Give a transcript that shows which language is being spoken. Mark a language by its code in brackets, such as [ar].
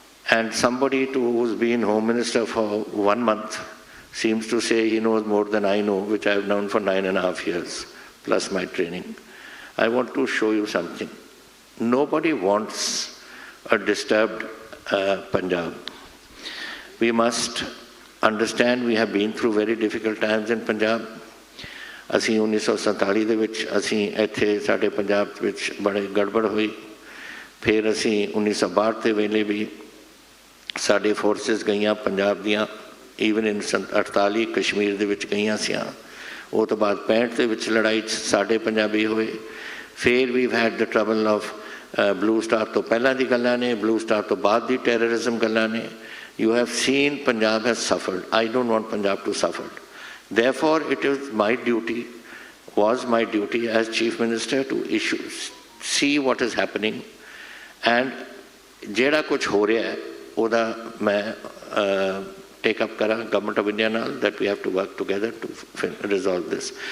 [en] And somebody who's been Home Minister for 1 month seems to say he knows more than I know, which I've known for 9.5 years, plus my training. I want to show you something. Nobody wants a disturbed Punjab. We must understand we have been through very difficult times in Punjab. [pa] ਅਸੀਂ 1947 ਦੇ ਵਿੱਚ ਅਸੀਂ ਇੱਥੇ ਸਾਡੇ ਪੰਜਾਬ ਵਿੱਚ ਬੜੇ ਗੜਬੜ ਹੋਈ। ਫਿਰ ਅਸੀਂ 1962 ਦੇ ਵੇਲੇ ਵੀ ਸਾਡੇ ਫੋਰਸਿਸ ਗਈਆਂ ਪੰਜਾਬ ਦੀਆਂ, [en] even in [pa] 48 ਕਸ਼ਮੀਰ ਦੇ ਵਿੱਚ ਗਈਆਂ ਸੀਆਂ। ਉਹ ਤੋਂ ਬਾਅਦ 65 ਦੇ ਵਿੱਚ ਲੜਾਈ 'ਚ ਸਾਡੇ ਪੰਜਾਬੀ ਹੋਏ। ਫਿਰ ਵੀ [en] had the trouble of [pa] blue star ਤੋਂ ਪਹਿਲਾਂ ਦੀ ਗੱਲਾਂ ਨੇ, ਬਲੂ ਸਟਾਰ ਤੋਂ ਬਾਅਦ ਦੀ ਟੈਰਰਿਜ਼ਮ ਗੱਲਾਂ ਨੇ। [en] You have seen Punjab has suffered. I don't want Punjab to suffer. Therefore, it is my duty, was my duty as Chief Minister to see what is happening, and [pa] ਜਿਹੜਾ ਕੁਛ ਹੋ ਰਿਹਾ ਹੈ ਉਹਦਾ ਮੈਂ [en] take up [pa] ਕਰਾਂ [en] Government of India [pa] ਨਾਲ, [en] that we have to work together to resolve this.